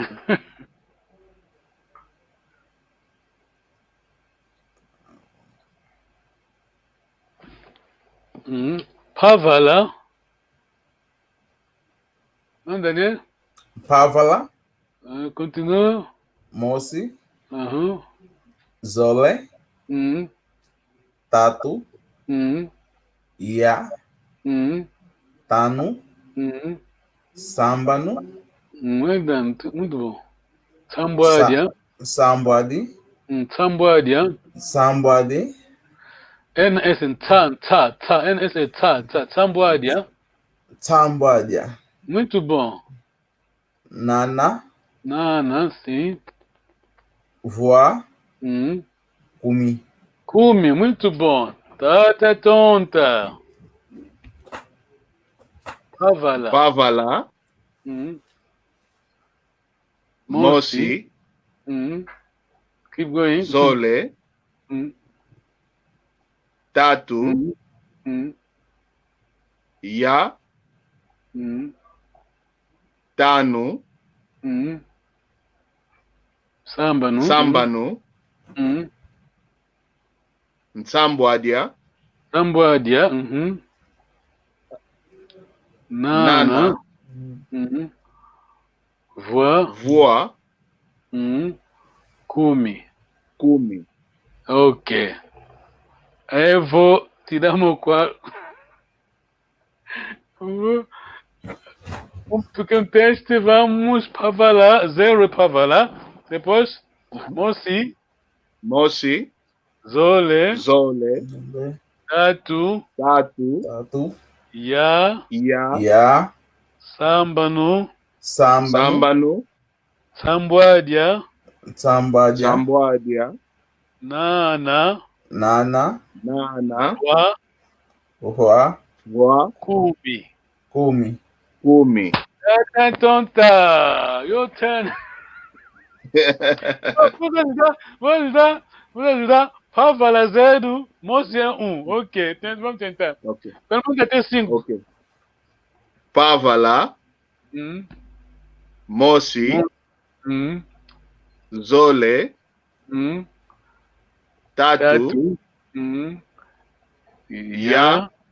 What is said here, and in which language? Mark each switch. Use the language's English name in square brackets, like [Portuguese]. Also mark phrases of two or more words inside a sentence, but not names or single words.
[Portuguese] Pavala. Não, Daniel? Pavala. Continua. Mosi. Aham. [Kongo] Zole. Tatu. Ia. Tanu. [Portuguese] Sambano. Muito bom. Sambuadia. Sambwadi. Sambuadia. Sambwadi. NS NS Sambuadia. Sambwadia. Muito bom. Nana. Sim. [Kongo] Voa. Kumi, [Portuguese] muito bom. [Kongo] Tata tonta. [Portuguese] Pavala. Mosi. [English] Keep going. [Kongo] Zole. Tatu. Ya. Tanu. [Portuguese] Sambanu. Nsambwadia. Nana. Voa. Kumi. Ok. Aí eu vou tirar meu quadro. Um pequeno teste, vamos Pavala, 0 Pavala. Depois, Mosi. [Kongo] Zole. Tatu. Ya. Sambanu. Sambuadia. Nana. [Portuguese] Voa. Kumi. Kumi. Então tá. [English] Your turn. [Portuguese] Vou ajudar. Fávala 0, moço é 1. Ok, vamos tentar. Ok. Pergunta até 5. Ok. [Kongo] Pavala, Mosi, Zole, Tatu, Ya,